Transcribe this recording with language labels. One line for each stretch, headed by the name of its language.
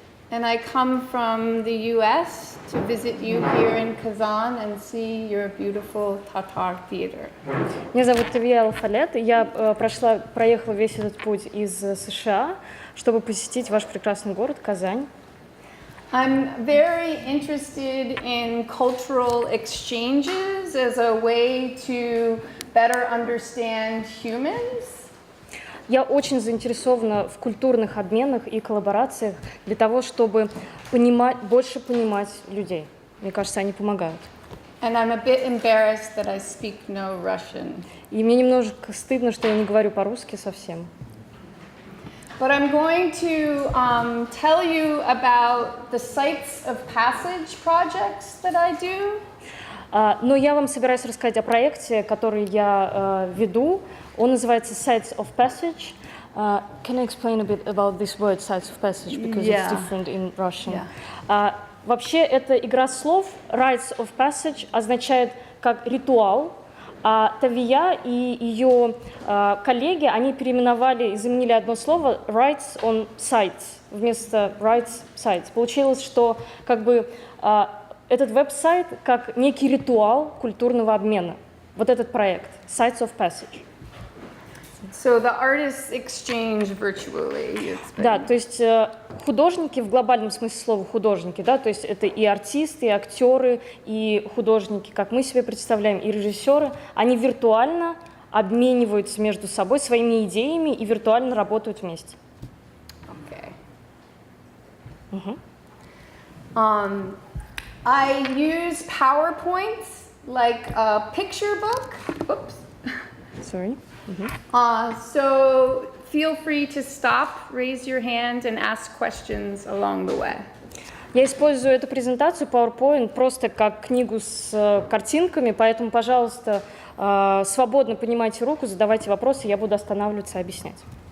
English: And I come from the US to visit you here in Kazan and see your beautiful Tatar theater.
Russian: Меня зовут Тавии Фаллет, и я проехала весь этот путь из США, чтобы посетить ваш прекрасный город Казань.
English: I'm very interested in cultural exchanges as a way to better understand humans.
Russian: Я очень заинтересована в культурных обменах и коллаборациях для того, чтобы больше понимать людей. Мне кажется, они помогают.
English: And I'm a bit embarrassed that I speak no Russian.
Russian: И мне немножко стыдно, что я не говорю по-русски совсем.
English: But I'm going to tell you about the Sites of Passage projects that I do.
Russian: Но я вам собираюсь рассказать о проекте, который я веду. Он называется
English: Sites of Passage. Can I explain a bit about this word Sites of Passage because it's different in Russian?
Russian: Вообще это игра слов. Rites of Passage означает как ритуал. А Тавия и ее коллеги, они переименовали и заменили одно слово
English: rites on sites
Russian: вместо rites sites. Получилось, что как бы этот веб-сайт как некий ритуал культурного обмена. Вот этот проект Sites of Passage.
English: So the artists exchange virtually.
Russian: Да, то есть художники в глобальном смысле слова художники, да, то есть это и артисты, и актеры, и художники, как мы себе представляем, и режиссеры, они виртуально обмениваются между собой своими идеями и виртуально работают вместе.
English: Okay. Mm-hmm. I use PowerPoints like a picture book. Oops. Sorry. So feel free to stop, raise your hand, and ask questions along the way.
Russian: Я использую эту презентацию PowerPoint просто как книгу с картинками, поэтому, пожалуйста, свободно поднимайте руку, задавайте вопросы, я буду останавливаться и объяснять.